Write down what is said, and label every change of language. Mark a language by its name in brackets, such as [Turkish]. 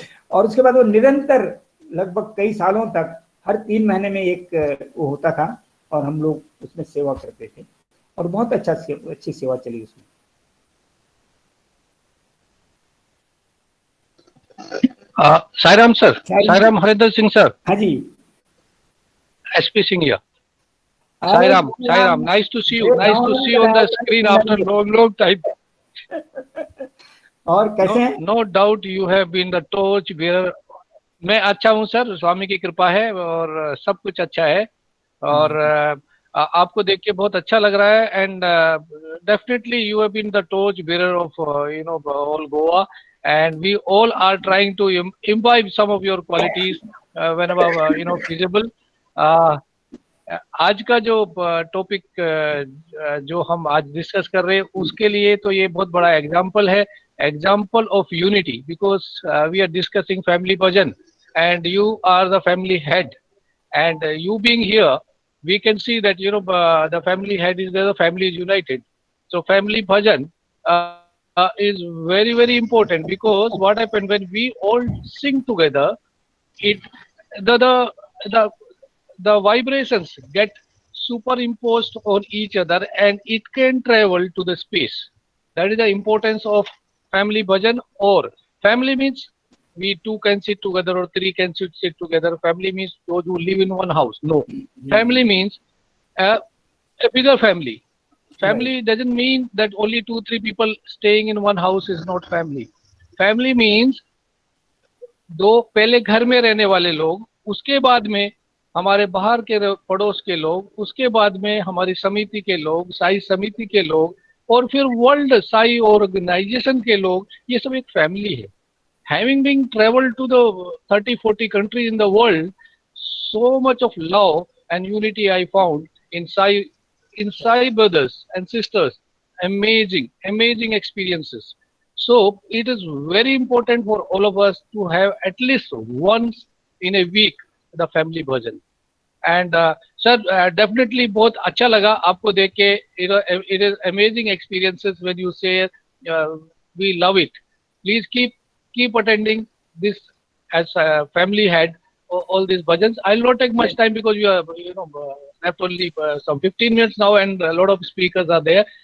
[Hindi] और उसके बाद वो निरंतर लगभग कई सालों तक हर 3 महीने में एक वो होता था और हम लोग उसमें सेवा करते थे। और बहुत अच्छी सेवा चली उसमें। Sairam sir, Sairam Harinder Singh sir. हाँ जी, [English] SP Singh here. Sairam, Sairam, nice to see you. Nice to see you on the screen after long time. [Hindi] और कैसे हैं? [English] No doubt you have been the torch bearer. [Hindi] मैं अच्छा हूँ सर, स्वामी की कृपा है और सब कुछ अच्छा है। और आपको देख के बहुत अच्छा लग रहा है। [English] And definitely you have been the torch bearer of all Goa, and we all are trying to imbibe some of your qualities whenever feasible. [Hindi] आज का जो टॉपिक जो हम आज डिस्कस कर रहे हैं, उसके लिए तो ये बहुत बड़ा एग्जाम्पल है, [English] Example of unity, because we are discussing family bhajan and you are the family head, and you being here we can see that the family head is there, the family is united. So family bhajan is very very important, because what happened when we all sing together, it the vibrations get superimposed on each other and it can travel to the space. That is the importance of family bhajan. Or family means we 2 can sit together or 3 can sit together. Family means those who live in one house. No, family means a bigger family. Family doesn't mean that only 2-3 people staying in one house is not family. Family means [Hindi] दो पहले घर में रहने वाले लोग, उसके बाद में हमारे बाहर के पड़ोस के लोग, उसके बाद में हमारी समिति के लोग, साई समिति के लोग, और फिर वर्ल्ड साई ऑर्गेनाइजेशन के लोग। ये सब एक फैमिली है। [English] Having been traveled to the 30-40 countries in the world, so much of love and unity I found in Sai brothers and sisters. Amazing experiences. So it is very important for all of us to have at least once in a week the family bhajan. And sir, definitely [Hindi] बहुत अच्छा लगा आपको देख के. [English] It is amazing experiences when you say we love it. Please keep attending this as family head all these bhajans. I'll not take much time because we are left only some 15 minutes now and a lot of speakers are there.